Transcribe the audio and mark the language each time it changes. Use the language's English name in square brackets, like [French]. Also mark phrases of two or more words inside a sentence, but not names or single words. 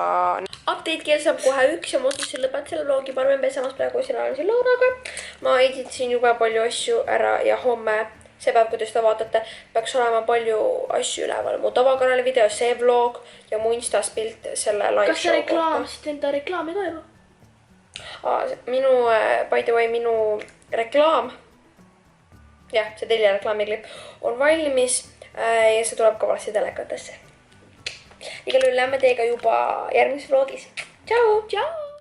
[Estonian] Update kell saab kohe 1 ja ma otsustasin lõpetada selle vlogi. Ma arvan, samas praegu siin olen siin Lauraga. Ma editasin juba palju asju ära ja homme, see päev, kui te seda vaatate, peaks olema palju asju üleval. Mu tavakanali video, see vlog ja mu Instas pilt selle [English] live show [Estonian] kohta. Kas see reklaam, enda reklaami toimu? [English] By the way, [Estonian] minu reklaam, jah, see Telia reklaamiklipp on valmis ja see tuleb ka varsti telekatesse. Igal juhul lähme teiega juba järgmises vlogis. Tšau!